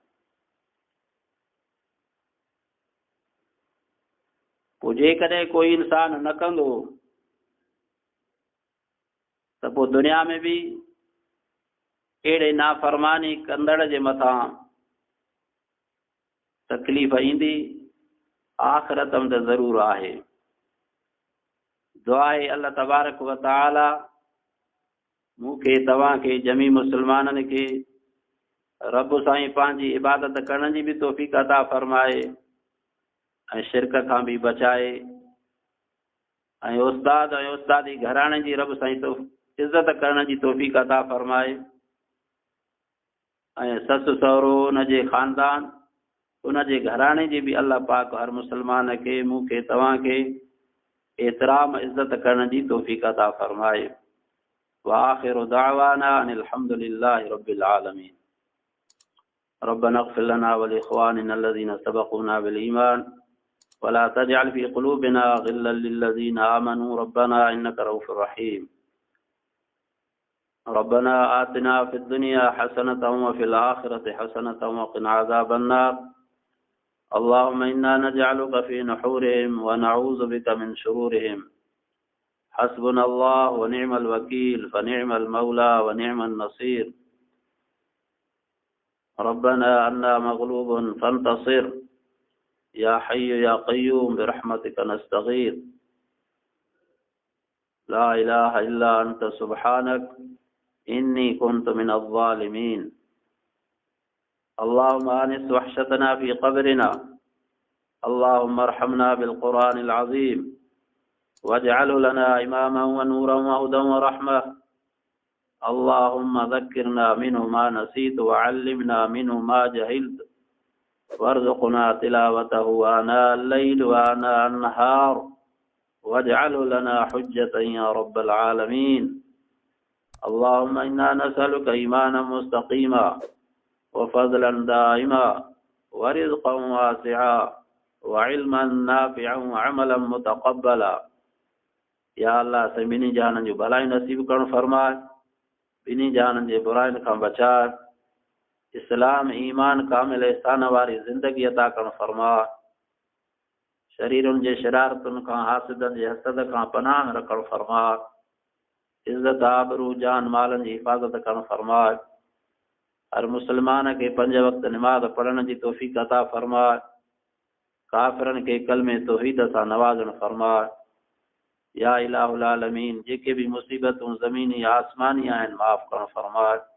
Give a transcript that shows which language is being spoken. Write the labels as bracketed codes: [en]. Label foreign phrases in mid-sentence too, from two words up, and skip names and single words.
[sd] पोइ जेकॾहिं कोई इंसान न कंदो त पोइ दुनिया में बि अहिड़े नाफ़रमानी कंदड़ जे मथां तकलीफ़ ईंदी, आख़िरत में त ज़रूरु आहे। दुआ आहे [ar] الله تبارك وتعالى [sd] मूंखे तव्हांखे जमी मुस्लमाननि खे रब साईं पंहिंजी इबादत करण जी बि तौफ़ीक़ अता फ़रमाए ऐं शिरक खां बि बचाए, ऐं उस्ताद ऐं उस्तादी घराणे जी रब साईं तो इज़त करण जी तौफ़ीक़ अता फ़रमाए, ऐं ससु सहुरो, उनजे ख़ानदान, उनजे घराणे जी बि अल्लाह पाक हर मुस्लमान खे, मूंखे तव्हांखे एतिराम इज़त करण जी तौफ़ीक़ अता फ़रमाए। [ar] وآخر دعوانا أن الحمد لله رب العالمين. ربنا اغفر لنا ولإخواننا الذين سبقونا بالإيمان ولا تجعل في قلوبنا غلا للذين آمنوا ربنا إنك رءوف رحيم. ربنا آتنا في الدنيا حسنة وفي الآخرة حسنة وقنا عذاب النار. اللهم إنا نجعلك في نحورهم ونعوذ بك من شرورهم. حسبنا الله ونعم الوكيل فنعم المولى ونعم النصير. ربنا أنا مغلوب فانتصر يا حي يا قيوم برحمتك نستغيث. لا إله إلا أنت سبحانك إني كنت من الظالمين. اللهم آنس وحشتنا في قبرنا. اللهم ارحمنا بالقرآن العظيم واجعله لنا إماما ونورا وهدى ورحمة. اللهم ذكرنا منه ما نسيت وعلمنا منه ما جهلت وارزقنا تلاوته آناء الليل وآناء النهار واجعله لنا حجة يا رب العالمين. اللهم إنا نسألك إيمانا مستقيما وفضلا دائما ورزقا واسعا وعلما نافعا وعملا متقبلا. [sd] या अल्लाह से ॿिन्ही जहाननि जो भलाई नसीब करण फरमाए, ॿिन्ही जहाननि जे बुराइनि खां बचाए, इस्लाम ईमान कामिल इहसान वारी ज़िंदगी अता करण फरमाए, शरीरुनि जे शरारतुनि खां, हासिदनि जे हसद खां पनाह रखण फरमाए, इज़्ज़त आबरू जान मालनि जी हिफ़ाज़त करण फरमाए, हर मुस्लमान खे 5 वक़्त निमाज़ पढ़ण जी तौफ़ीक़ अता फरमाए, काफ़िरनि खे कलमे तौहीद सां नवाज़ण फरमाए, [ar] يا إله العالمين [sd] जेके भी मुसीबतूं ज़मीनी आसमानी आहिनि माफ़ करण फरमाए।